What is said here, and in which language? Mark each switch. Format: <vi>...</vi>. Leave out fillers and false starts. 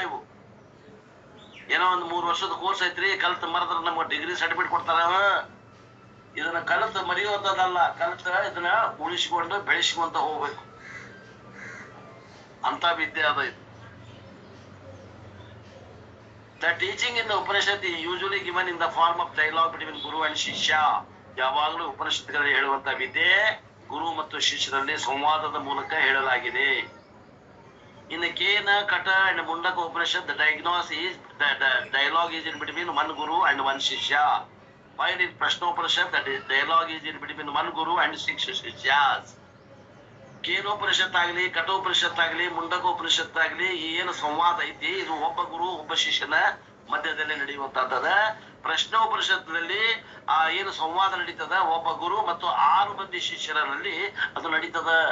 <kn>ಇವು ಏನೋ ಒಂದು 3 ವರ್ಷದ ಕೋರ್ಸ್ ಐತ್ರಿ, ಕಲಿತು ಮರೆದ್ರೆ ನಮ್ಗೆ ಡಿಗ್ರಿ ಸರ್ಟಿಫಿಕೇಟ್ ಕೊಡ್ತಾರ. ಇದನ್ನ ಕಲಿತು ಮರೆಯುವಂಥದ್ದಲ್ಲ, ಕಲಿತ ಇದನ್ನ ಉಳಿಸಿಕೊಂಡು ಬೆಳೆಸಿಕೊಂತ ಹೋಗ್ಬೇಕು ಅಂತ ವಿದ್ಯೆ ಅದ ಇದು.</kn> <en>The teaching in the Upanishad is usually given in the form of dialogue between Guru and Shishya.</en> <kn>ಯಾವಾಗಲೂ ಉಪನಿಷತ್ತುಗಳಲ್ಲಿ ಹೇಳುವಂತ ವಿದ್ಯೆ ಗುರು ಮತ್ತು ಶಿಷ್ಯರಲ್ಲಿ ಸಂವಾದದ ಮೂಲಕ ಹೇಳಲಾಗಿದೆ.</kn> <en>In the Kena, Kata and Mundaka Upanishad, the dialogue is in between one Guru and one Shishya. While in Prashnopanishad, that is dialogue is in between one Guru and 6 Shishyas.</en> <kn>Kenopanishad ಆಗಲಿ ಕಠೋಪನಿಷತ್ ಆಗಲಿ ಮುಂಡಕೋಪನಿಷತ್ ಆಗಲಿ ಏನು ಸಂವಾದ ಐತಿ ಇದು ಒಬ್ಬ ಗುರು ಒಬ್ಬ ಶಿಷ್ಯನ ಮಧ್ಯದಲ್ಲಿ ನಡೆಯುವಂತಹದ. ಪ್ರಶ್ನೋಪನಿಷತ್ತಲ್ಲಿ ಏನು ಸಂವಾದ ನಡೀತದ ಒಬ್ಬ ಗುರು ಮತ್ತು 6 ಮಂದಿ ಶಿಷ್ಯರಲ್ಲಿ ಅದು ನಡೀತದ.</kn>